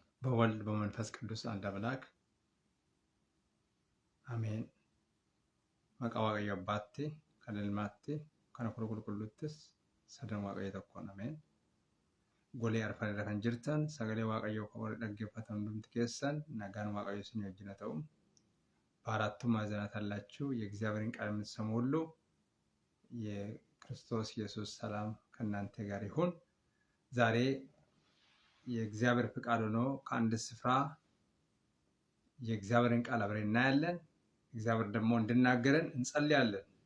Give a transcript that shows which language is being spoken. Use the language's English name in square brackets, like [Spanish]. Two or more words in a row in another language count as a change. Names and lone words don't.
[Amharic] በወልድ በመንፈስ ቅዱስ አንድ አምላክ አሜን። [Oromo] Maqaa Waaqayyo Abbaatti, kan Ilmaatti, kan Hafuura Qulqulluuttis sadan Waaqayyo tokkoon ameen. Golee arfan irra kan jirtan sagalee Waaqayyoo kan wal dhaggeeffatan hundumti keessan nagaan Waaqayyo isin wajjin haa ta'u. [Amharic] በአራቱ ማዕዘናት ያላችሁ የእግዚአብሔርን ቃል የምትሰሙ ሁሉ የክርስቶስ ኢየሱስ ሰላም ከእናንተ ጋር ይሁን። ዛሬ የእግዚአብሔር ፍቃድ ሆኖ ከአንድ ስፍራ የእግዚአብሔርን ቃል አብረን እናያለን። እግዚአብሔር ደግሞ እንድናገረን እንጸልያለን።